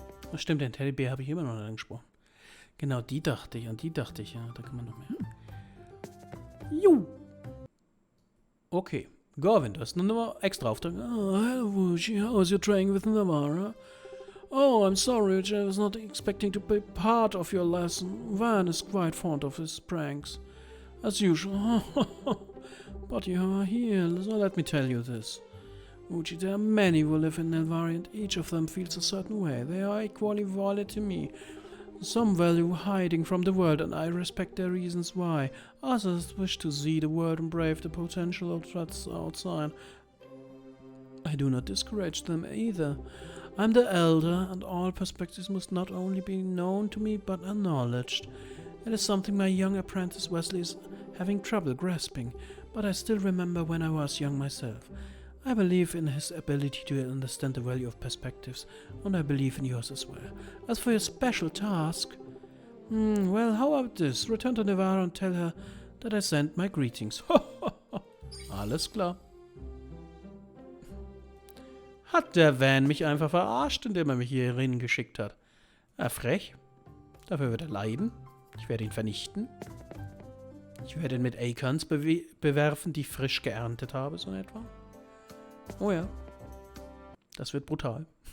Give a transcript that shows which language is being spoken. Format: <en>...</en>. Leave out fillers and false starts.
<de>Das stimmt, den Teddybär habe ich immer noch nicht angesprochen. Genau, die dachte ich, an die dachte ich, ja. Da kann man noch mehr. Juhu. Okay. Gorvin, du hast eine Nummer extra Auftrag.</de> <en>Oh, hello, Wuji. How is your training with Nivara? Oh, I'm sorry, I was not expecting to be part of your lesson. Van is quite fond of his pranks. As usual. But you are here, so let me tell you this. Wuji, there are many who live in Nivara and each of them feels a certain way. They are equally valid to me. Some value hiding from the world, and I respect their reasons why. Others wish to see the world and brave the potential threats outside. I do not discourage them either. I'm the elder, and all perspectives must not only be known to me, but acknowledged. It is something my young apprentice Wesley is having trouble grasping, but I still remember when I was young myself. I believe in his ability to understand the value of perspectives, and I believe in yours as well. As for your special task, well, how about this? Return to Nivara and tell her that I sent my greetings.</en> <de>Alles klar. Hat der Van mich einfach verarscht, indem er mich hierhin geschickt hat? Frech. Dafür wird er leiden. Ich werde ihn vernichten. Ich werde ihn mit Acorns bewerfen, die ich frisch geerntet habe, so in etwa. Oh ja. Das wird brutal.</de>